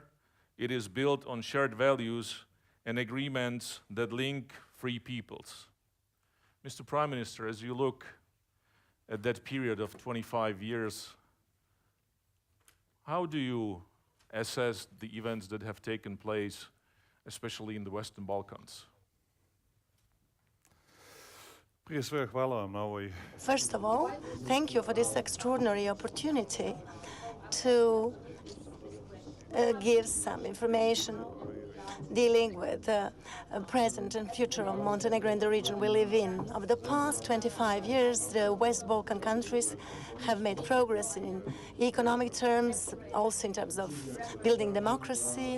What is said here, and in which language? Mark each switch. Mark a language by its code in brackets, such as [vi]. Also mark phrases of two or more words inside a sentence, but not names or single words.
[en] It is built on shared values and agreements that link free peoples." Mr. Prime Minister, as you look at that period of 25 years, how do you assess the events that have taken place, especially in the Western Balkans? [sr] Prije svega hvala vam na ovoj. [en] First of all, thank you for this extraordinary opportunity to give some information dealing with the present and future of Montenegro and the region we live in. Over the past 25 years, the West Balkan countries have made progress in economic terms, also in terms of building democracy.